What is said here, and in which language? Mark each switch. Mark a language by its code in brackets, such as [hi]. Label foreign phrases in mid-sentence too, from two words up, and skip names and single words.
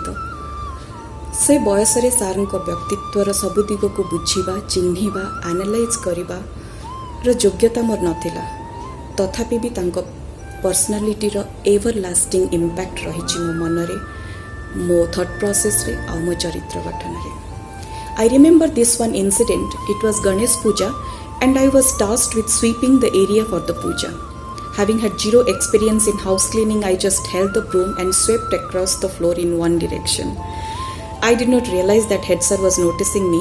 [or] ସେ ବୟସରେ ସାର୍ଙ୍କ ବ୍ୟକ୍ତିତ୍ୱର ସବୁ ଦିଗକୁ ବୁଝିବା, ଚିହ୍ନିବା, ଆନାଲାଇଜ୍ କରିବାର ଯୋଗ୍ୟତା ମୋର ନଥିଲା। ତଥାପି ବି ତାଙ୍କ ପର୍ସନାଲିଟିର [en] ever lasting impact [or] ରହିଛି ମୋ ମନରେ, ମୋ [en] thought process [or] ଆଉ ମୋ ଚରିତ୍ର ଗଠନରେ। [en] I remember this one incident. It was Ganesh Puja and I was tasked with sweeping the area for the puja. Having had zero experience in house cleaning, I just held the broom and swept across the floor in one direction. I did not realize that head sir was noticing me.